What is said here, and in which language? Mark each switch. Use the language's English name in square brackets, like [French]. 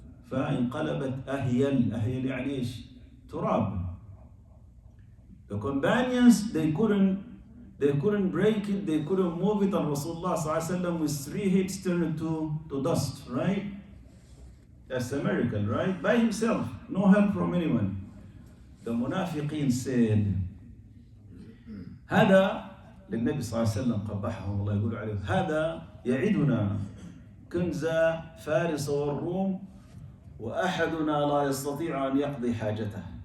[Arabic] فانقلبت أهيل يعني إيش؟ تراب. [English] The companions, they couldn't break it, they couldn't move it, and Rasulullah sallallahu alaihi wasallam with 3 hits turned to dust, right? That's a miracle, right? By himself, no help from anyone. The munafiqeen said, [Arabic] هذا للنبي صلى الله عليه وسلم قبحهم الله يقول عليه، هذا يعدنا كنز فارس والروم وأحدنا لا يستطيع أن يقضي حاجته.